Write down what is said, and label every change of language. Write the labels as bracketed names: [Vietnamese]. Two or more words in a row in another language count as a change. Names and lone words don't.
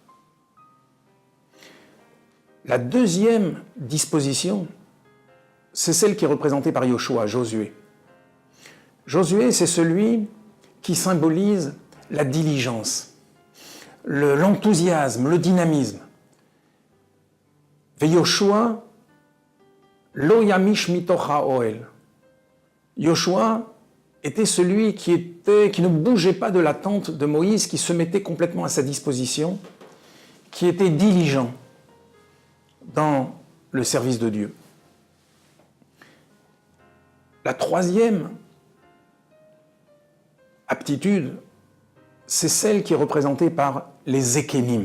[French] La deuxième disposition, c'est celle qui est représentée par Yoshua, Josué. Josué, c'est celui qui symbolise la diligence, l'enthousiasme, le dynamisme. [Hebrew] ויהושע לא ימיש מתוך האהל. [French] Yoshua était celui qui ne bougeait pas de la tente de Moïse, qui se mettait complètement à sa disposition, qui était diligent dans le service de Dieu. La troisième aptitude, c'est celle qui est représentée par les Zekenim.